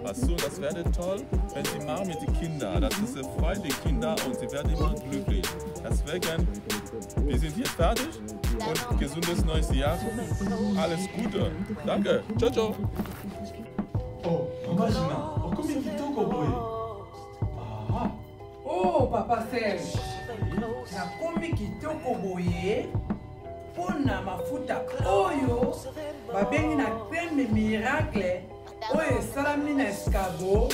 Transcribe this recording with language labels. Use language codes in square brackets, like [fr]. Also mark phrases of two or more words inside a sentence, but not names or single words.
[de] Weißt du, das wäre toll, wenn sie machen mit den Kindern. Das ist freut die Kinder und sie werden immer glücklich. Deswegen, wir sind jetzt fertig und gesundes neues Jahr. Alles Gute. Danke. Ciao, ciao. [ln] Oh, imagina, okomi kitoko boye. Ah. Oh, Papa Serge. Nakomi kitoko boye. Pona mafuta oyo babengi na [fr] crème miracle [ln] oyo esalami na escargot.